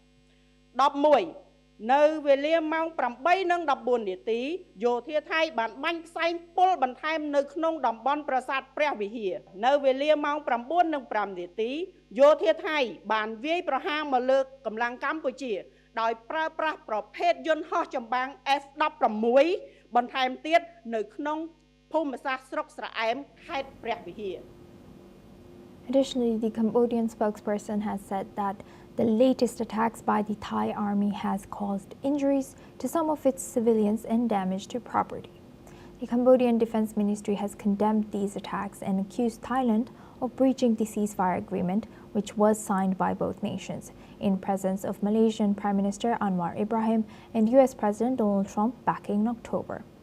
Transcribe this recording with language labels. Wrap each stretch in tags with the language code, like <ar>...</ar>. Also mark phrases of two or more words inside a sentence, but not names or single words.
<km>11 នៅវេលាម៉ោង 8:14 នាទីយោធាថៃបានបាញ់ផ្សែងពុលបន្ថែមនៅក្នុងតំបន់ប្រាសាទព្រះវិហារនៅវេលាម៉ោង 9:05 នាទីយោធាថៃបានវាយប្រហារមកលើកម្លាំងកម្ពុជាដោយប្រើប្រាស់ប្រភេទយន្តហោះចម្បាំង F-16 បន្ថែមទៀតនៅក្នុងភូមិសាស្ត្រស្រុកស្រអែមខេត្តព្រះវិហារ</km> <en>Additionally, the Cambodian spokesperson has said that the latest attacks by the Thai army has caused injuries to some of its civilians and damage to property. The Cambodian Defense Ministry has condemned these attacks and accused Thailand of breaching the ceasefire agreement, which was signed by both nations, in presence of Malaysian Prime Minister Anwar Ibrahim and US President Donald Trump back in October.</en>